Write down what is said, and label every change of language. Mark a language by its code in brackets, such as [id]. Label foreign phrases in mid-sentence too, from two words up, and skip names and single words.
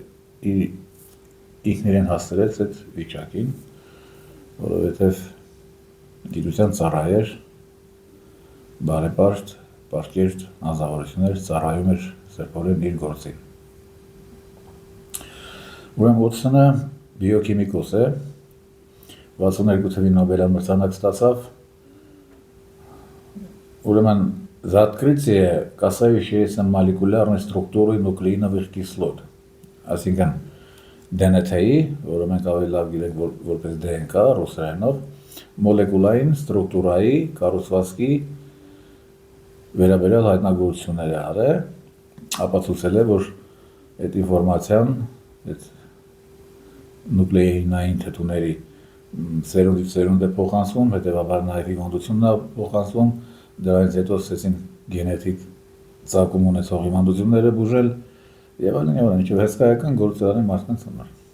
[hy] ինքն իրեն հասցրեց այդ վիճակին, որովհետեւ գիտության ծառա էր, բարեպաշտ, պարտքերտ անձնավորություններ ծառայում էր սրբորեն իր գործին։ Ուրեմն Ուոթսոնը բիոքիմիկոս է, 62 թվականին Նոբելյան մրցանակ ստացավ, ուրեմն [ru] за открытие, касающееся молекулярной структуры нуклеиновых кислот, [hy] այսինքն DNT-ի, որը մենք ավելի լավ գիտենք որպես DNK ռուսերենով, մոլեկուլային ստրուկտուրայի կառուցվածքի վերաբերյալ հայտնագործություններ է արել, ապացուցել է, որ այդ ինֆորմացիան, այդ նուկլեինային թթուների սերունդից սերունդ է փոխանցվում, հետևաբար նաև հիվանդությունն է փոխանցվում, դրանից հետո սկսեցին գենետիկ ծագում ունեցող հիվանդությունները բուժել եւ այլն, ինչեւ հսկայական գործարանի մարդկանց համար։